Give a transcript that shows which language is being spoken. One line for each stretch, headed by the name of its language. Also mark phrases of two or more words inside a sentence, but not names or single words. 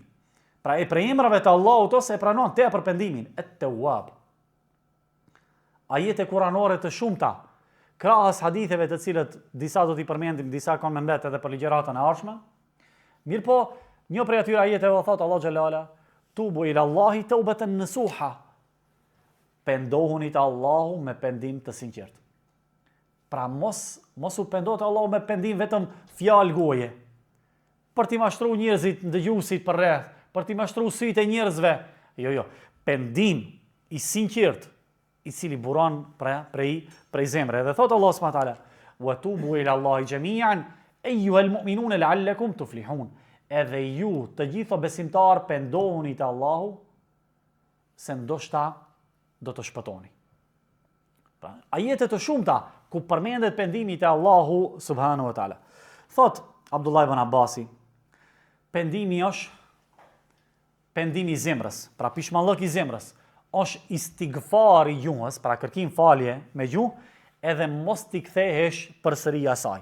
Albanian: Pra e prej emrave të Allahut ose e pranon tepër pendimin, Et-Tawwab. Ajete kuranore të shumta, krahas haditheve të cilët disa do t'i përmendim, disa kanë me mbet edhe për ligjëratën e ardhshme. Mirë po, një prej atyre ajeteve thotë Allahu
Arabic: جل وعلا, توبوا إلى الله توبة نصوحا.
Albanian: Pendohuni te Allahu me pendim të sinqert. Pra mos u pendohet Allahu me pendim vetëm fjalë goje. Për t'i mashtruar njerëzit, dëgjuesit për rreth, për t'i mashtruar sytë e njerëzve. Jo. Pendim i sinqert, i cili buron prej zemre. Dhe thot
Arabic: الله سبحانه وتعالى: "وتوبوا إلى الله جميعا أيها المؤمنون لعلكم تفلحون."
Albanian: Edhe ju të gjithë besimtar pendohuni te Allahu se ndoshta do të shpëtoni. Pra, ajete të shumta ku përmendet pendimi te Allahu
Arabic: سبحانه وتعالى.
Albanian: Thot Abdullah ibn Abbasi, pendimi është pendimi i zemrës, pra pishmallëk i zemrës, është istighfar i gjuhës, pra kërkim falje me gjuhë, edhe mos t'i kthehesh përsëri asaj.